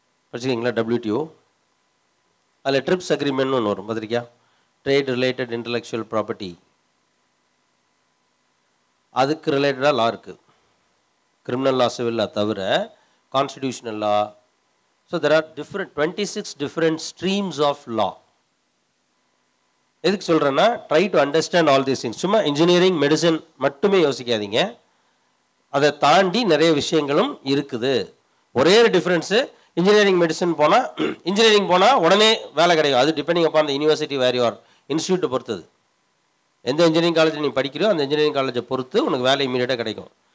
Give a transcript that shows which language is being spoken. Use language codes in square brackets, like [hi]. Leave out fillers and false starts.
[ta] படிச்சிருக்கீங்களா WTO? அதில் drips அக்ரிமெண்ட்னு ஒன்று வரும், பார்த்துருக்கியா? ட்ரேட் ரிலேட்டட் இன்டலெக்சுவல் ப்ராப்பர்ட்டி, அதுக்கு ரிலேட்டடாக லா இருக்குது. கிரிமினல் லா, சிவில் லா தவிர constitutional law. [en] So there are 26 different streams of law. [ta] எதுக்கு சொல்கிறேன்னா, [en] Try to understand all these things. [ta] சும்மா இன்ஜினியரிங் மெடிசன் மட்டுமே யோசிக்காதீங்க, அதை தாண்டி நிறைய விஷயங்களும் இருக்குது. ஒரே ஒரு டிஃப்ரென்ஸு, இன்ஜினியரிங் மெடிசன் போனால் உடனே வேலை கிடைக்கும். அது [en] depending upon the university where you are, [ta] இன்ஸ்டியூட்டை பொறுத்தது. எந்த இன்ஜினியரிங் காலேஜ் நீ படிக்கிறோ அந்த இன்ஜினியரிங் காலேஜை பொறுத்து உனக்கு வேலை இமீடியட்டாக கிடைக்கும்.